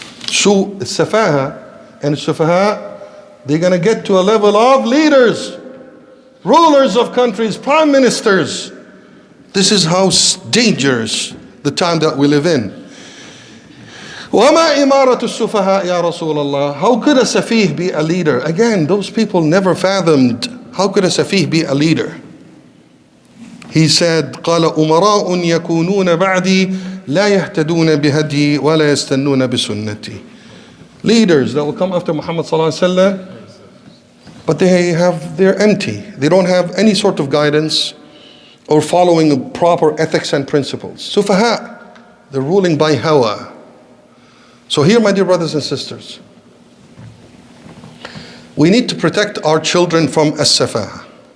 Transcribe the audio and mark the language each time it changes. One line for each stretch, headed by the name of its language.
English: So safaha and sufaha, they're going to get to a level of leaders, rulers of countries, prime ministers. This is how dangerous the time that we live in.
Arabic: وَمَا إِمَارَةُ السُّفَهَاءِ يَا رَسُولَ اللَّهِ.
English: How could a safih be a leader? Again, those people never fathomed, how could a safih be a leader? He said,
Arabic: قَالَ أُمَرَاءٌ يَكُونُونَ بَعْدِي لَا يَهْتَدُونَ بِهَدْيِي وَلَا يَسْتَنُّونَ بِسُنَّتِي.
English: Leaders that will come after Muhammad sallallahu alaihi wasallam, but they're empty. They don't have any sort of guidance or following proper ethics and principles. Sufaha, they're ruling by hawa. So here, my dear brothers and sisters, we need to protect our children from as-safaha.